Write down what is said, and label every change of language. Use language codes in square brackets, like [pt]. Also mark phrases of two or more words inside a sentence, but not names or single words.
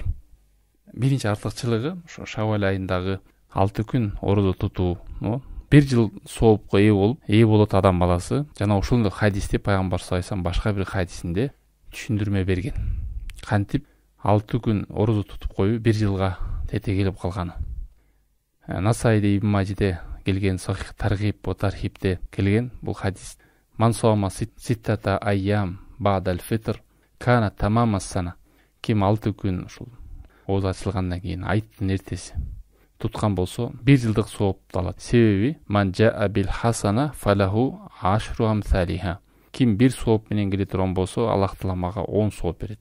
[ky] Биринчи артыкчылыгы ошо Шаввал айындагы 6 күн орозо тутуу, 1 жыл соопко ээ болот адам баласы. Жана ошол хадисти пайгамбар [ar] صلى الله عليه وسلم [ky] башка бир хадисинде түшүндүрмө берген. Кантип 6 күн орозо тутуп коюу 1 жылга тете келип калганы. Насайде Ибн Мажиде келген, Сахих Таргиб ва Тархибде келген бул хадис. [ar] من صام ستة أيام بعد الفطر كان تمام السنة. [ky] Ким 6 күн ушул ооз ачылгандан кийин айттын эртеси туткан болсо 1 жылдык соопту алат. [ar] Себеби من جاء بالحسنة فله عشر أمثالها. [ky] Ким 1 сооп менен келе турган болсо, Аллах Таала мага 10 сооп берет.